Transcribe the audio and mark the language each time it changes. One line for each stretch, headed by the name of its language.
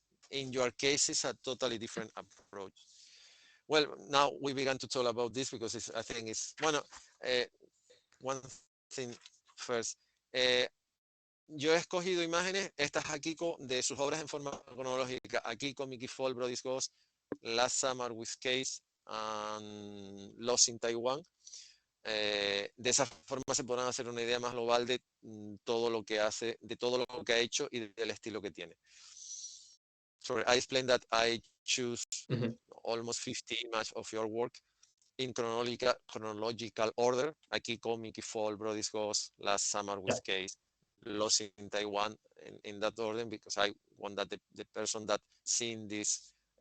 English: In your case, it's a totally different approach. Well, now we began to talk about this because I think it's one thing first.
Spanish: Yo he escogido imágenes, estas aquí de sus obras en forma cronológica. Aquí con Mickey Fall, Brody's Ghost, Last Summer with Case, and Lost in Taiwan. De esa forma se podrán hacer una idea más global de todo lo que hace, de todo lo que ha hecho y del estilo que tiene.
English: Sorry, I explained that I choose almost 50 images of your work in chronological order.
Spanish: Aquí con
English: Mickey Fall, Brody's Ghost, Last Summer with Case, Lost in Taiwan, in that order, because I want that the person that seen this